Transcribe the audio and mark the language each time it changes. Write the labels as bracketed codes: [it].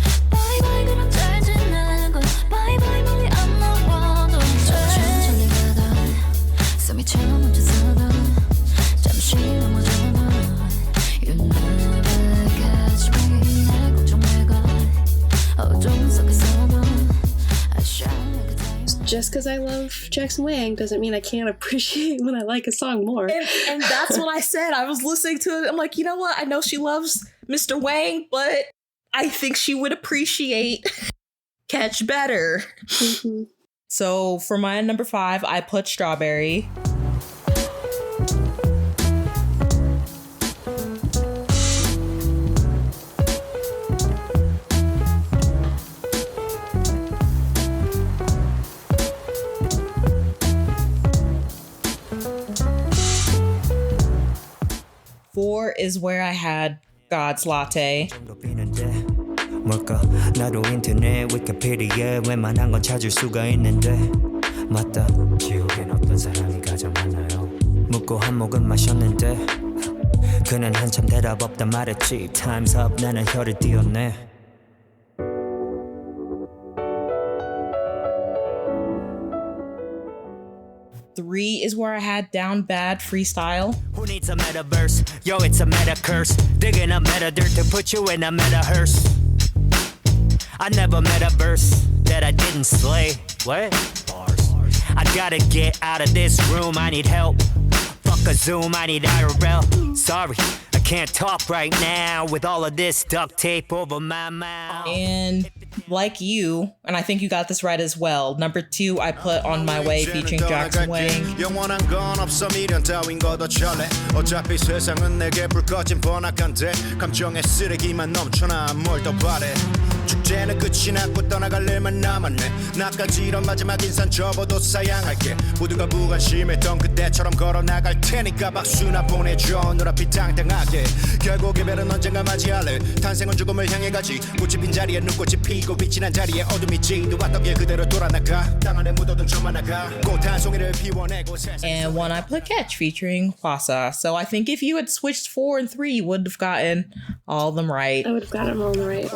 [ko] 바이바이 그럼 잘 지내고 바이바이 멀리 안 나와도 천천히 가다 숨이 채워 멈춰서도 잠시 넘어져도 [en] You never catch me [ko] 내 걱정 내가 어둠 속에서도 [en] I shine like a diamond. Just because I love Jackson Wang doesn't mean I can't appreciate when I like a song more. And that's what I said. I was listening to it. I'm like, you know what? I know she loves Mr. Wang, but I think she would appreciate Catch better. Mhm. So for my number 5, I put Strawberry. Four is where I had God's Latte. [ko] 뭘까 나도 인터넷 위키피디아에 웬만한 건 찾을 수가 있는데 맞다 지옥엔 어떤 사람이 가장 많나요 묻고 한 모금 마셨는데 그는 한참 대답 없다 말했지 [en] Time's up [ko] 나는 혀를 띄었네 [en] Three is where I had Down Bad Freestyle. Who needs a metaverse? Yo, it's a meta curse. Digging up meta dirt to put you in a meta hearse. I never met a verse that I didn't slay. What? Bars. I gotta get out of this room. I need help. Fuck a Zoom. I need IRL. Sorry, I can't talk right now with all of this duct tape over my mouth. And like you, and I think you got this right as well, number 2 I put On My Way featuring Jackson Wang. [ko] 영원한 건 없어 미련 따윈 걷어 철래 어차피 세상은 내게 불 꺼진 번악한데 감정의 쓰레기만 넘쳐나 뭘 더 바래 축제는 끝이 났고 떠나갈 일만 남았네 나까지 이런 마지막 인사 접어도 사양할게 모두가 무관심했던 그때처럼 걸어나갈 테니까 박수나 보내줘 눈앞이 당당하게 결국 이별은 언젠가 맞이할래 탄생은 죽음을 향해 가지 꽃이 핀 자리에 눈꽃이 피고 빛이 난 자리에 어둠이 지도왔던 길 그대로 돌아나가 땅 안에 묻어둔 저만 나가 꽃 한 송이를 피워내고 [en] And one I put Catch featuring Hwasa. So I think if you had switched 4 and 3 you would have gotten all of them right. I would have got them all right.